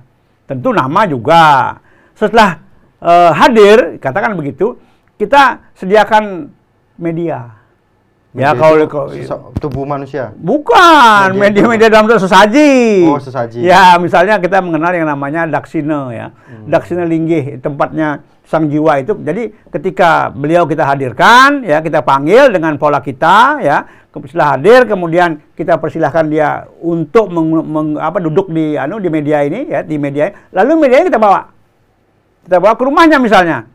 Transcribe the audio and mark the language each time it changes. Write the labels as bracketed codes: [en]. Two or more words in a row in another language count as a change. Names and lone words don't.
[id] Tentu nama juga. Setelah hadir, katakan begitu, kita sediakan media. Ya, kalau tubuh manusia. Bukan, media dalam bentuk sesaji. Oh, sesaji. Ya, misalnya kita mengenal yang namanya daksina ya. Daksina linggih, tempatnya sang jiwa itu. Jadi ketika beliau kita hadirkan, ya kita panggil dengan pola kita, ya. setelah hadir kemudian kita persilahkan dia untuk duduk di media ini ya, di media. Lalu media ini kita bawa ke rumahnya misalnya.